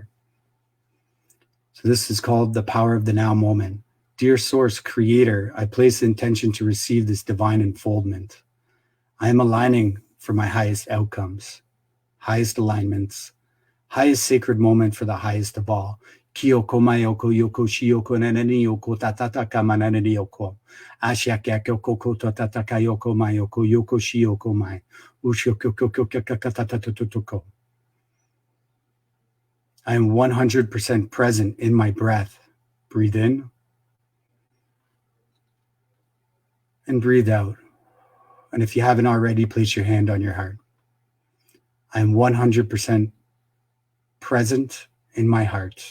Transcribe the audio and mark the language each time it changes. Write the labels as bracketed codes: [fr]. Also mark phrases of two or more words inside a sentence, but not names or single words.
[en] So this is called the Power of the Now moment. Dear Source Creator, I place the intention to receive this divine unfoldment. I am aligning for my highest outcomes, highest alignments, highest sacred moment for the highest of all. Kyoko mayoko yoko shioko nanani yoko tatataka mananani yoko. Ashiaka yoko tatataka yoko mayoko yoko shioko mai. Ushoko. I am 100% present in my breath. Breathe in and breathe out. And if you haven't already, place your hand on your heart. I am 100% present in my heart.